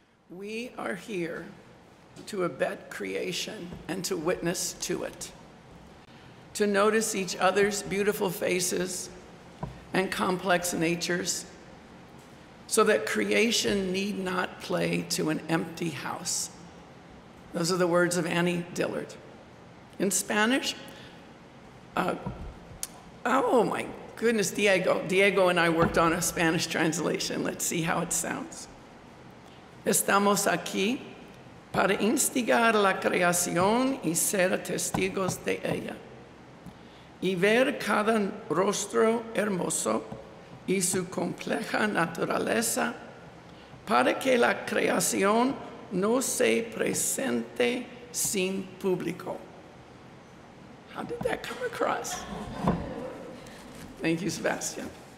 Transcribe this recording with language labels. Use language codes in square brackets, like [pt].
[en] We are here to abet creation and to witness to it, to notice each other's beautiful faces and complex natures, so that creation need not play to an empty house. Those are the words of Annie Dillard. In Spanish, oh my goodness, Diego and I worked on a Spanish translation. Let's see how it sounds. [es] Estamos aquí para instigar la creación y ser testigos de ella, y ver cada rostro hermoso y su compleja naturaleza, para que la creación no se presente sin público. [en] How did that come across? Thank you, Sebastian.